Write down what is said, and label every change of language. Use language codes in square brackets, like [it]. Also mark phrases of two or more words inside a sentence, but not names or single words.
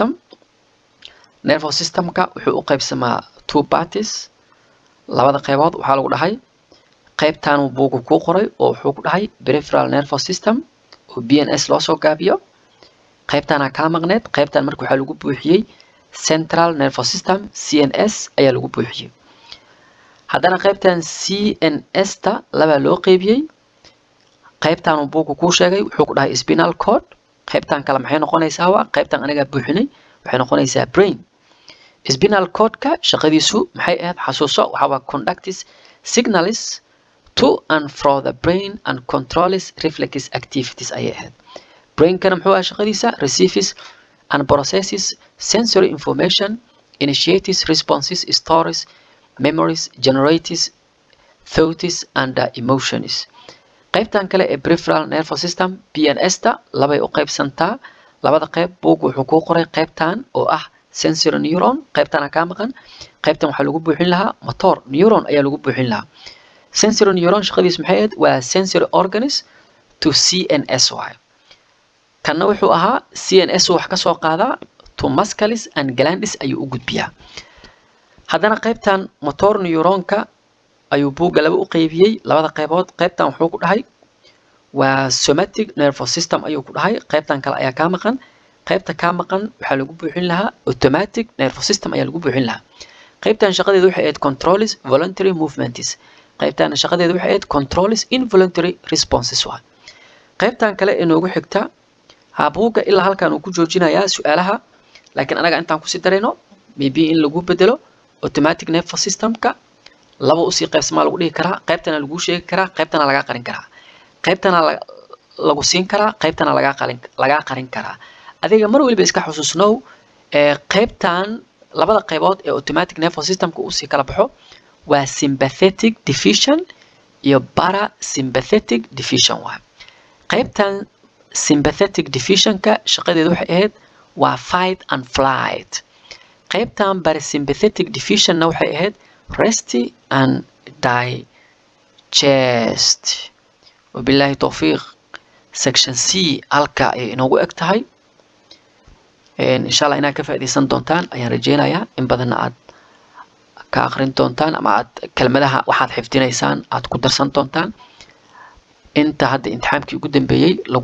[so] systemka wuxuu u qaybsamaa 2 parties labada qaybood waxaa lagu dhahay qaybtaanuu buugga kuu qoray oo wuxuu ku dhahay [en] peripheral nervous system [so] oo BNS loo soo gaabiyo qaybtaana kaa maqneed qaybtan marka waxaa lagu buuxiyey [en] central nervous system [so] CNS ayaa lagu buuxiyey haddana qaybtan CNS ta laba loo qaybiyey qaybtan uu buugu ku sheegay wuxuu ku dhahay [en] spinal cord [so] qaybtan kale maxay noqonaysaa waa qaybtan aniga buuxinay waxay noqonaysaa [en] brain spinal cord-ka [so] shaqadiisu maxay ahayd xasuuso waxa waa [en] conducts signals to and from the brain and controls reflex activities [so] ayay ahayd brain-kana muxuu ahaa shaqadiisa [en] receives and processes sensory information initiates responses stores memories generates thoughts and emotions [so] qaybtan kale ee [en] peripheral nervous system [so] PNS ta labay u qaybsantaa labada qayb buug wuxuu ku qoray qaybtan oo ah [en] sensory neuron [so] qaybtana ka maqan qaybtan waxa lagu buuxin lahaa [en] motor neuron [so] ayaa lagu buuxin lahaa [en] sensory neuron [so] shaqadiisu maxay ahayd waa [en] sensory organs to CNS [so] kana wuxuu ahaa CNS wax ka soo qaadaa [en] to muscles and glands [so] ayuu u gudbiyaa haddana qaybtan motor neuronka ayuu buugga laba u qaybiyey labada qaybood qaybtan wuxuu ku dhahay waa [en] somatic nervous system [so] ayuu ku dhahay qaybtan kale ayaa ka maqan qaybta ka maqan waxa lagu buuxin lahaa [en] automatic nervous system [so] ayaa lagu buuxin lahaa qaybtan shaqadeedu waxay ahayd [en] controls voluntary movements [so] qaybtan shaqadeedu waxay ahayd controls [en] involuntary responses [so] qaybtan kale ee noogu xigta buugga ilaa halkan uu ku joojinayaa su'aalaha laakiin anaga intaan ku sii darayno maybe in lagu bedelo [en] automatic nervous system-ka [so] laba usii qaybsamaa lagu dhihi karaa qaybtana lagu sheegi karaa qaybtana laga qarin karaa qaybtana lagu siin karaa qaybtana laga qarin karaa adiga mar waliba iska xusuusnow qaybtan labada qaybood ee [en] automatic nervous system-ka [so] uu sii kala baxo waa [en] sympathetic diffusion [so] iyo [en] parasympathetic diffusion [so] qaybtan [en] sympathetic diffusion-ka [so] shaqadeedu waxay ahayd waa [en] fight and flight [so] qaybtan [en] parasympathetic diffusion-na [so] waxay ahayd [en] rest and [so] digest [ar] wabillahi tawfiiq [en] section C [so] halka ay inoogu eg tahay [ar] insha Allah [so] inaad ka faa'iideysan doontaan ayaan rajeynayaa in badan aad ka aqrin doontaan ama aad kelmadaha waxaad xifdinaysaan aad ku darsan doontaan inta hadda imtixaankii ugu dambeeyay lagu